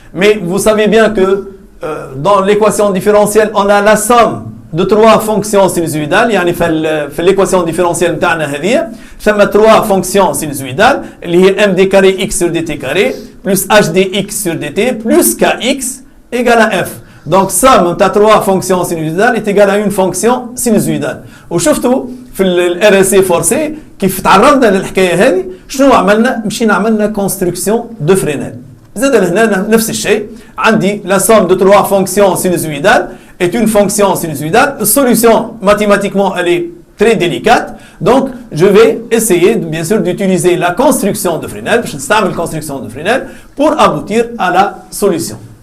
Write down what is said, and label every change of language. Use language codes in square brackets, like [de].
[fr] Mais vous savez bien que dans l'équation différentielle, on a la somme de trois fonctions sinusoïdales. [ar] يعني في [fr] l'équation différentielle [ar] نتاعنا هذه ثم [fr] trois fonctions sinusoïdales [ar] اللي هي [fr] m d carré x sur dt carré plus h dx sur dt plus kx égale à f. Donc somme [ar] نتاع [fr] trois fonctions sinusoïdales est égale à une fonction sinusoïdale. [ar] وشفتوا في ال RSA forcé كيف تعرضنا للحكايه هذه شنو عملنا؟ مشينا عملنا [fr] construction de Fresnel. [ar] زاد لهنا نفس الشيء. عندي [fr] la somme de trois fonctions sinusoïdales est une fonction sinusoïdale. La solution mathématiquement elle est très délicate. Donc je vais essayer bien sûr d'utiliser la construction de Fresnel, la construction de Fresnel pour aboutir à la solution.